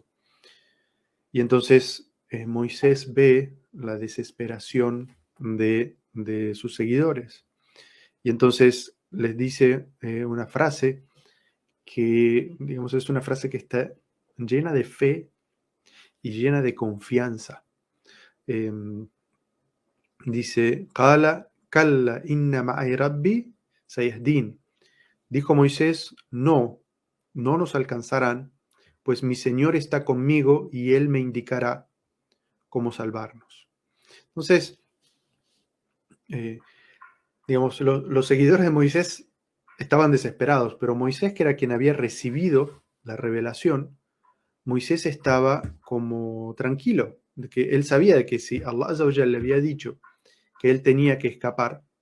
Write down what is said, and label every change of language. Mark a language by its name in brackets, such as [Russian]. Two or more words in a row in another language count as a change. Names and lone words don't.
[Spanish] Y entonces Moisés ve la desesperación de sus seguidores. Y entonces les dice una frase que, digamos, es una frase que está llena de fe y llena de confianza. Dice: [Arabic] قال كلا إن معي ربي سيهدين. [Spanish] Dijo Moisés: no nos alcanzarán, pues mi Señor está conmigo y Él me indicará cómo salvarnos. Entonces, digamos, los seguidores de Moisés estaban desesperados, pero Moisés, que era quien había recibido la revelación, Moisés estaba como tranquilo, de que él sabía de que si Allah [Arabic] عز وجل [Spanish] le había dicho que él tenía que escapar